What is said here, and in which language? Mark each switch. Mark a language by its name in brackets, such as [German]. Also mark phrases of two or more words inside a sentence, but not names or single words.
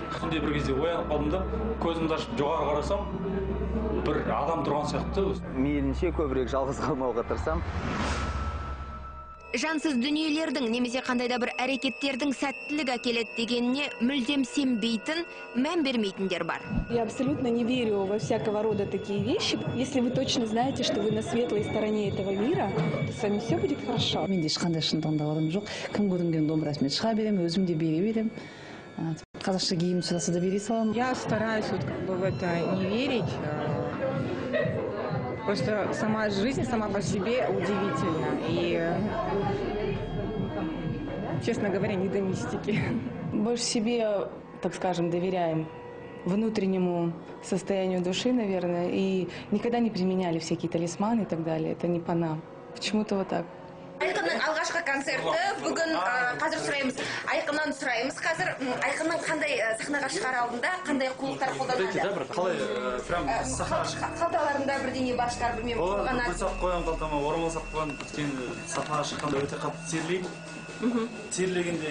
[Kazakh] Түнде бір кезде оянып қалдым да, көзімді ашып жоғары қарасам, бір адам тұрған сияқты. Мейлінше көбірек жалғыз қалмауға тырысам. Жансыз дүниелердің немесе қандайда бір әрекеттердің сәттілік әкеледі дегеніне мүлдем сенбейтін, мән бермейтіндер бар. [Russian] Я абсолютно не верю во всякого рода такие вещи. Если вы точно знаете, что вы на светлой стороне этого мира, то с вами все будет хорошо. [Kazakh] Менде ешқандай шындығында адам жоқ. Кім көрінген домбырасымен шыға берем, өзім де бере берем. Қазақша киім сұраса да бере саламын. [Russian] Я стараюсь в это не верить. Просто сама жизнь сама по себе удивительна. И, честно говоря, не до мистики. Больше себе, так скажем, доверяем внутреннему состоянию души, наверное, и никогда не применяли всякие талисманы и так далее. Это не по нам. Почему-то вот так. [Kazakh] Айқынның алғашқы концерті бүгін қазір сұраймыз. Айқыннан сұраймыз. Қазір Айқынның қандай сахнаға шығар алдында, қандай қулықтар қолданады? Қалай, прям сахнаға шығар? Қалталарында бірдеңе бар шығар, білмеймін. Олар бір сап қойған қалтама, орамал сап қойған, өткен сахнаға шыққанда өте қатты терлейді.